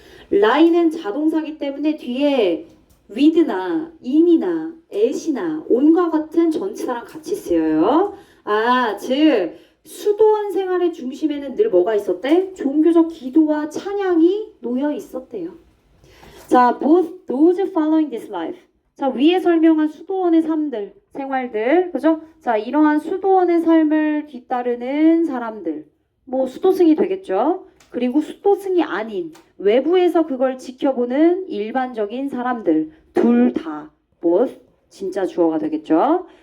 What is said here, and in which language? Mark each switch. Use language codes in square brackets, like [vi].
[ko] lie는 자동사기 때문에 뒤에 with나 in이나 at이나 on과 같은 전치사랑 같이 쓰여요. 즉 수도원 생활의 중심에는 늘 뭐가 있었대? 종교적 기도와 찬양이 놓여 있었대요. 자, [en] both those following this life. [ko] 자, 위에 설명한 수도원의 삶들, 생활들, 그죠? 자, 이러한 수도원의 삶을 뒤따르는 사람들, 수도승이 되겠죠. 그리고 수도승이 아닌 외부에서 그걸 지켜보는 일반적인 사람들 둘 다 both 진짜 주어가 되겠죠.